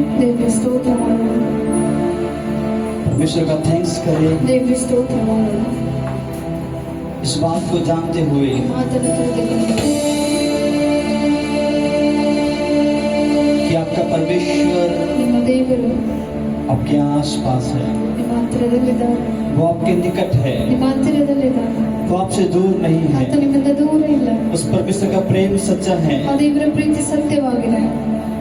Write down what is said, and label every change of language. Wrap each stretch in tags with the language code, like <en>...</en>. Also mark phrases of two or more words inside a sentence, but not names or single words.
<kn>ದೇವರ ಸ್ತೋತ್ರ ಮಾಡೋಣ.</kn> <hi>परमेश्वर का थैंक्स करें।</hi> <kn>ದೇವರ ಸ್ತೋತ್ರ ಮಾಡೋಣ.</kn> <hi>इस बात को जानते हुए</hi> <kn>ಮಾತನ್ನು ತಿಳಿದುಕೊಂಡು</kn> <hi>कि आपका परमेश्वर</hi> <kn>ನಿಮ್ಮ ದೇವರು</kn> <hi>आपके आस पास है,</hi> <kn>ನಿಮ್ಮ ಹತ್ತಿರದಲ್ಲಿದ್ದಾನೆ,</kn> <hi>वो आपके निकट है,</hi> <kn>ನಿಮ್ಮ ಹತ್ತಿರದಲ್ಲಿದ್ದಾನೆ,</kn> <hi>वो आपसे दूर नहीं है।</hi> <kn>ಆತ ನಿಮ್ಮಿಂದ ದೂರ ಇಲ್ಲ.</kn> <hi>उस परमेश्वर का प्रेम सच्चा है।</hi> <kn>ಆ ದೇವರ ಪ್ರೀತಿ ಸತ್ಯವಾಗಿದೆ.</kn>